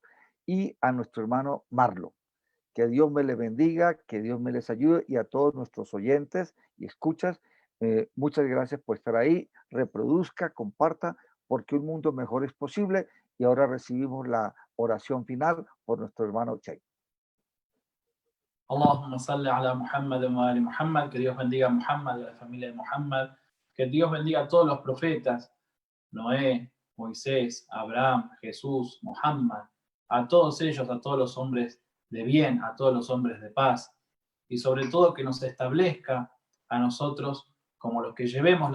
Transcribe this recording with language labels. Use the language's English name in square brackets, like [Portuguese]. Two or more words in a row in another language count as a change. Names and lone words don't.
[Spanish] Y a nuestro hermano Marlo. Que Dios me les bendiga, que Dios me les ayude y a todos nuestros oyentes y escuchas, muchas gracias por estar ahí. Reproduzca, comparta, porque un mundo mejor es posible. Y ahora recibimos la oración final por nuestro hermano Chay. [Arabic] اللهم صل على محمد وآل محمد. [Spanish] Que Dios bendiga a Muhammad y a la familia de Muhammad. Que Dios bendiga a todos los profetas, Noé, Moisés, Abraham, Jesús, Muhammad, a todos ellos, a todos los hombres de bien, a todos los hombres de paz, y sobre todo que nos establezca a nosotros como los que llevemos